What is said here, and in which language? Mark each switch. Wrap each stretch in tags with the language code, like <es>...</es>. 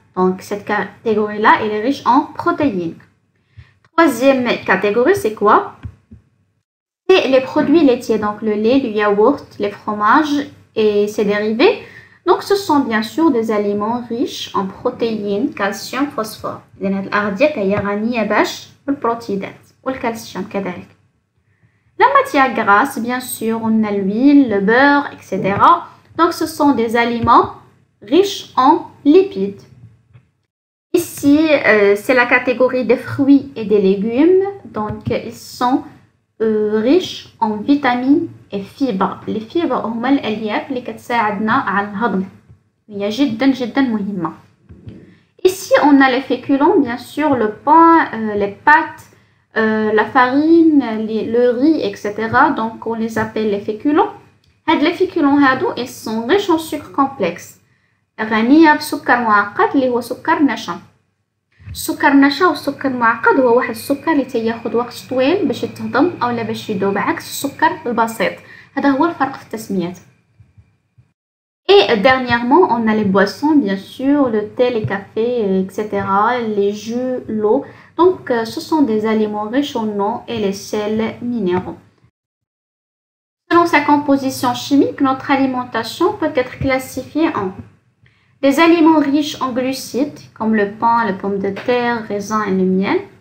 <fr>Donc, cette catégorie-là, elle est riche en protéines. Troisième catégorie, c'est quoi? C'est les produits laitiers, donc le lait, le yaourt, les fromages et ses dérivés. Donc, ce sont bien sûr des aliments riches en protéines, calcium, phosphore.</fr> <ar>الأغذية كهي غنية باش بالبروتينات والكالسيوم كذلك.</ar> <fr>La matière grasse, bien sûr, on a l'huile, le beurre, etc. Donc, ce sont des aliments riches en lipides. Ici, c'est la catégorie des fruits et des légumes. Donc, ils sont riches en vitamines et fibres.</fr> <ar>Les fibres هما الألياف اللي كتساعدنا على الهضم. هي جدا جدا مهمة.</ar> <fr>Ici, on a les féculents, bien sûr, le pain, les pâtes, la farine, le riz, etc. Donc, on les appelle les féculents. Les féculents, ils sont riches en sucre complexe.</fr> <ar>غنية بسكر معقد اللي هو سكر نشا. السكر النشا والسكر المعقد هو واحد السكر اللي تياخد وقت طويل باش يتهضم اولا باش يذوب، عكس السكر البسيط. هذا هو الفرق في التسميات.</ar> <fr>Et dernièrement, on a les boissons, bien sûr, le thé, les cafés, etc., les jus, l'eau. Donc, ce sont des aliments riches en eau et les sels minéraux. Selon sa composition chimique, notre alimentation peut être classifiée en des aliments riches en glucides, comme le pain, les pommes de terre, raisin et le miel.</fr>